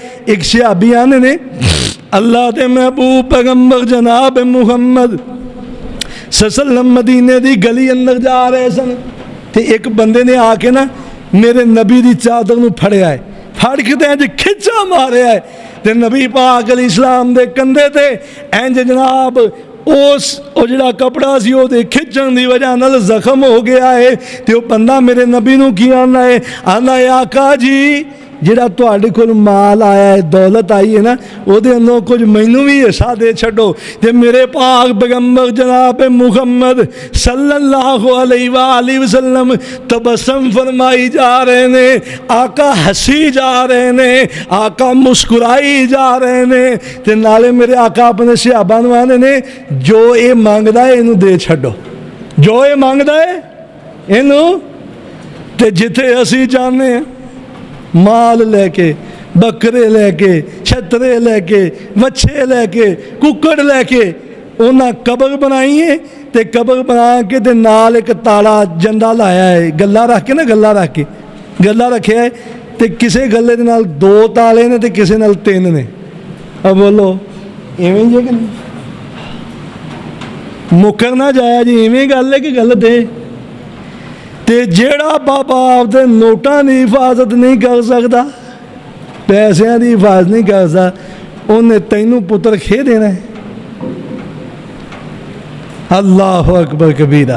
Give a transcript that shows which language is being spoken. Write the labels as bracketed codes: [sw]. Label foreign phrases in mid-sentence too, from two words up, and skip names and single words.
[pa] ایک صحابیان نے اللہ دے محبوب پیغمبر جناب محمد [ar] صلی اللہ علیہ وسلم [pa] مدینے دی گلی اندر جا رہے سن تے ایک بندے نے آ کے نا میرے نبی دی چادر نو پھڑیا ہے پھڑ کے تے انج کھچا ماریا ہے تے نبی پاک [ar] علیہ السلام [pa] دے کندھے تے انج جناب او جڑا کپڑا سی او دے کھچن دی وجہ نال زخم ہو گیا ہے تے او بندہ میرے نبی نو کی آنا ہے آقا جی جڑا تواڈے کول مال آیا ہے دولت آئی ہے نا او دے اندر کچھ مینوں بھی حصہ دے چھڈو. تے میرے پاک پیغمبر جناب محمد [ar] صلی اللہ علیہ وآلہ وسلم [pa] تبسم فرمائی جا رہے نے آقا ہنسی جا رہے نے آقا مسکرائی جا رہے نے تے نالے میرے آقا اپنے صحابہ نوں آندے نے جو اے مانگدا ہے اینوں دے چھڈو جو اے مانگدا ہے اینوں. تے جتھے اسی جانے ہیں مال لے کے بکرے لے کے چھترے لے کے وچھے لے کے ککڑ لے کے انہاں قبر بنائی ہے تے قبر بنا کے تے نال ایک تالا جندا لایا ہے گلا رکھ کے نا گلا رکھیا ہے تے کسے گلے دے نال 2 تالے نے تے کسے نال 3 نے. اب بولو ایویں جے کہ نہیں ਮੁੱਕਰ ਨਾ ਜਾਇਆ ਜੀ, ਇਵੇਂ ਗੱਲ ਹੈ ਕਿ ਗਲਤ ਹੈ। ਤੇ ਜਿਹੜਾ ਬਾਬਾ ਆਪਦੇ ਨੋਟਾਂ ਦੀ ਹਿਫਾਜ਼ਤ ਨਹੀਂ ਕਰ ਸਕਦਾ, ਪੈਸਿਆਂ ਦੀ ਹਿਫਾਜ਼ਤ ਨਹੀਂ ਕਰ ਸਕਦਾ, ਉਹਨੇ ਤੈਨੂੰ ਪੁੱਤਰ ਖੇ ਦੇਣਾ ਹੈ। [ar] الله أكبر كبيرا.